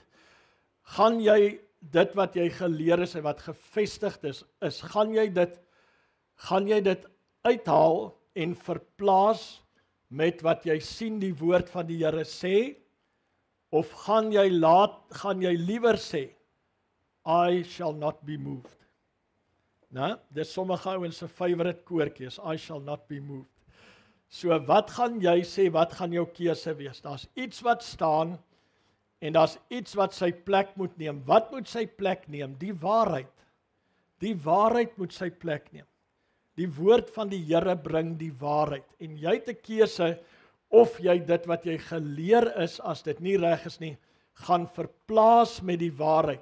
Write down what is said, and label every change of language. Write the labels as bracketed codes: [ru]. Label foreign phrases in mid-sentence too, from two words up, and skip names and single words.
[af] Gaan jy dit wat jy geleer is en wat gevestigd is, gaan jy dit uithaal en verplaas met wat jy sien die woord van die Here sê, of gaan jy liewer sê, [en] I shall not be moved. [af] Nou, dis sommige ouens se favourite koortjie is [en] I shall not be moved. [af] So wat gaan jy sê, wat gaan jou keuse wees? Daar's iets wat staan en daar's iets wat sy plek moet neem. Wat moet sy plek neem? Die waarheid. Die waarheid moet sy plek neem. Die woord van die Here bring die waarheid. En jy het 'n keuse of jy dit wat jy geleer is, as dit nie reg is nie, gaan verplaas met die waarheid.